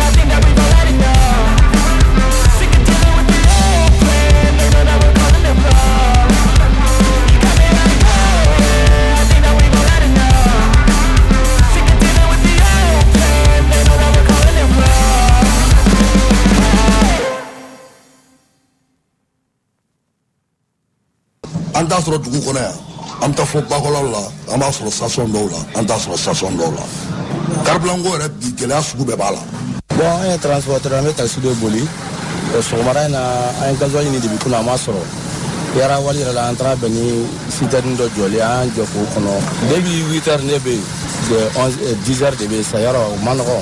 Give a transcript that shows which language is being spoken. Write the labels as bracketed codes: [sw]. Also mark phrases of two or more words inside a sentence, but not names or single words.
[en] I think that we've all had enough. Sick of dealing with the old plan. They know that we're calling it wrong. You got me like, oh yeah. I think that we've all had enough. Sick of dealing with the old plan. They know that we're calling it wrong. [bm] An t'a sɔrɔ dugu kɔnɔ yan an bɛ taa fɔ bakɔlaw la an b'a sɔrɔ station dɔw la an t'a sɔrɔ station dɔw la karibilanko yɛrɛ bi gɛlɛya sugu bɛɛ b'a la. Bon an ye transporteur an bɛ taxi dɔ boli sɔgɔmada in na an ye gasoil ɲini depuis kunun an m'a sɔrɔ yara wali yɛrɛ la an taara bɛn ni citerne dɔ jɔlen an y'an jɔ k'o kɔnɔ [fr] depuis 8 heures [bm] ne bɛ yen 10 heures de bɛ yen sa yɔrɔ o ma nɔgɔn.